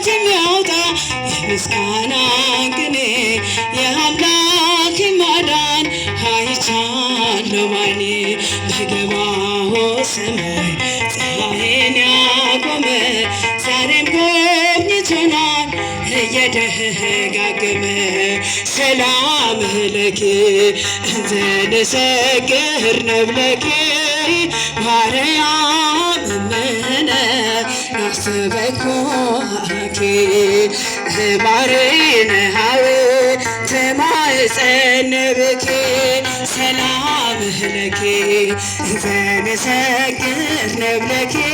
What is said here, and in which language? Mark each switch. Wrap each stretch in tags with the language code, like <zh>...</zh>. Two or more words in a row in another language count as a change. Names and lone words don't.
<am>የሚያወጣ የምስጋና ቅኔ የአምላክ ማዳን አይቻለሁ ባይኔ በገባው ሰማይ ፀሐይን ያቆመ ዛሬም ጎብኝቶናል እየደጋገመ</am> <gez>ሰላም ለኪ እንዘ ንሰግር ነብለኪ ማርያም እምነ ናስተበኩኪ ማሬነ ሀዌ ተማፀን ብኪ ሰላም ለኪ እንዘ ንሰግር ነብለኪ</gez>